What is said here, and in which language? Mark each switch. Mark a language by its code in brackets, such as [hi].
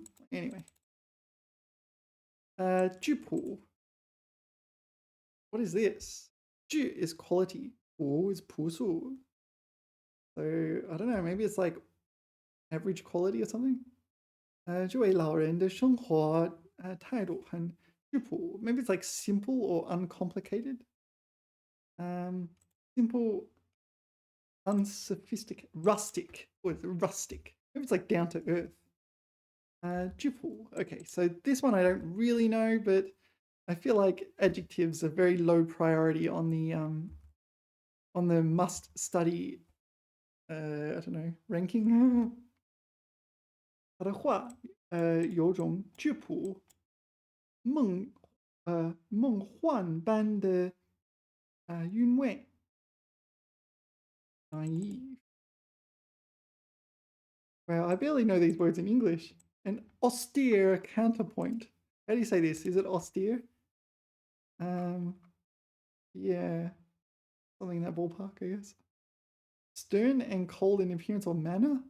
[en] Anyway. 质朴.What is this? 质 is quality. 朴 is 朴素. So I don't know, maybe it's like average quality or something. [zh] 这位老人的生活态度很质朴. [en] Maybe it's like simple or uncomplicated. Simple, unsophisticated, rustic. What is it? Rustic. Maybe it's like down to earth. [zh] 质朴. [en] Okay, so this one I don't really know, but I feel like adjectives are very low priority on the must study I don't know, ranking. [zh] 他的话有种质朴梦幻般的韵味 naive. [en] Wow, I barely know these words in English. An austere counterpoint. How do you say this? Is it austere? Yeah, something in that ballpark, I guess. Stern and cold in appearance or manner?